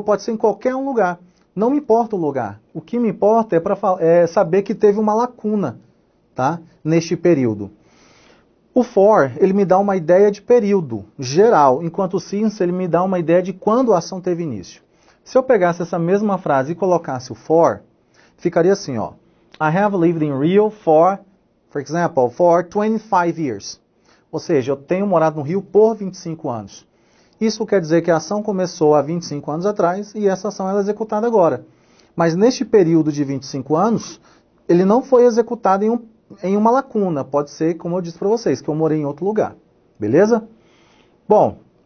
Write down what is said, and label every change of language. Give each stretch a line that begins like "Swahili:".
Portuguese: Pode ser em qualquer um lugar. Não me importa o lugar. O que me importa é saber que teve uma lacuna, tá? Neste período. O for, ele me dá uma ideia de período geral, enquanto o since, ele me dá uma ideia de quando a ação teve início. Se eu pegasse essa mesma frase e colocasse o for, ficaria assim, ó.
English: I have lived in Rio for example, for 25 years.
Portuguese: Ou seja, eu tenho morado no Rio por 25 anos. Isso quer dizer que a ação começou há 25 anos atrás e essa ação é executada agora. Mas neste período de 25 anos, ele não foi executado em uma lacuna. Pode ser, como eu disse para vocês, que eu morei em outro lugar. Beleza? Bom,